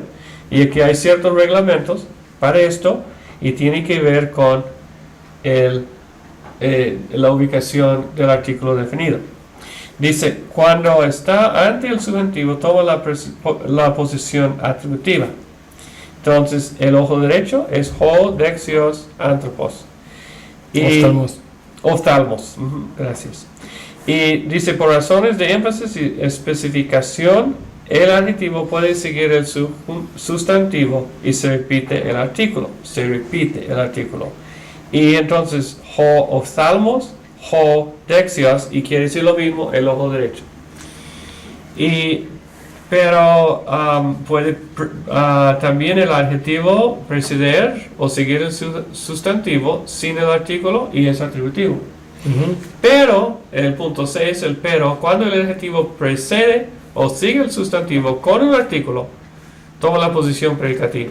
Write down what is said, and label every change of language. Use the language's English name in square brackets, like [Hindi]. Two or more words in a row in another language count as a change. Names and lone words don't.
[Spanish] Y aquí hay ciertos reglamentos para esto y tiene que ver con la ubicación del artículo definido. Dice, cuando está ante el sustantivo toma la posición atributiva. Entonces, el ojo derecho es [Greek] ὁ, δεξιός, ἄνθρωπος. [Spanish] Oftalmos. Gracias. Y dice, por razones de énfasis y especificación, el adjetivo puede seguir el sustantivo y se repite el artículo. Y entonces, [Greek] ὁ ὀφθαλμός, ὁ δεξιός, [Spanish] y quiere decir lo mismo, el ojo derecho. Pero puede también el adjetivo preceder o seguir el sustantivo sin el artículo y es atributivo. Pero, en el punto 6, el pero, cuando el adjetivo precede o sigue el sustantivo con un artículo, toma la posición predicativa.